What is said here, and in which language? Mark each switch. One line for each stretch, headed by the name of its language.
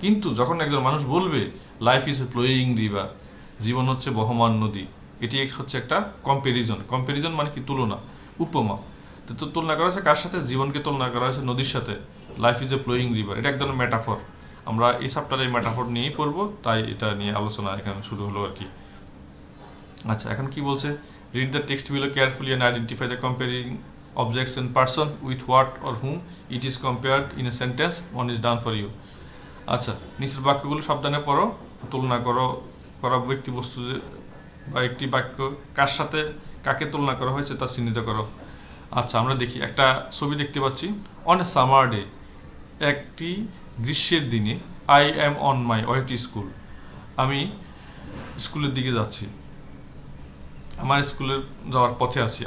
Bangla: কিন্তু যখন একজন মানুষ বলবে
English: life is a flowing river,
Bangla: জীবন হচ্ছে বহমান নদী, এটি হচ্ছে একটা কম্প্যারিজন। কম্প্যারিজন মানে কি? তুলনা, উপমা। তো তুলনা করা হয়েছে কার সাথে? জীবনকে তুলনা করা হয়েছে নদীর সাথে।
English: life is a flowing river,
Bangla: এটা একদম মেটাফর। আমরা এই চ্যাপ্টারে এই মেটাফর নিয়েই পড়বো, তাই এটা নিয়ে আলোচনা এখানে শুরু হলো আর কি। আচ্ছা, এখন কি বলছে?
English: Read the text below carefully and identify the comparing objects and person with what or whom it is compared in a sentence. One is done for you.
Bangla: আচ্ছা, নিচের বাক্যগুলো সাবধানে পড়ো, তুলনা করো, করা ব্যক্তি বস্তু বা একটি বাক্য কার সাথে কাকে তুলনা করা হয়েছে তা চিহ্নিত করো। আচ্ছা, আমরা দেখি একটা ছবি দেখতে পাচ্ছি।
English: on a summer day,
Bangla: একটি গ্রীষ্মের দিনে,
English: I am on my way to school,
Bangla: আমি স্কুলের দিকে যাচ্ছি, আমার স্কুলের যাওয়ার পথে আছি।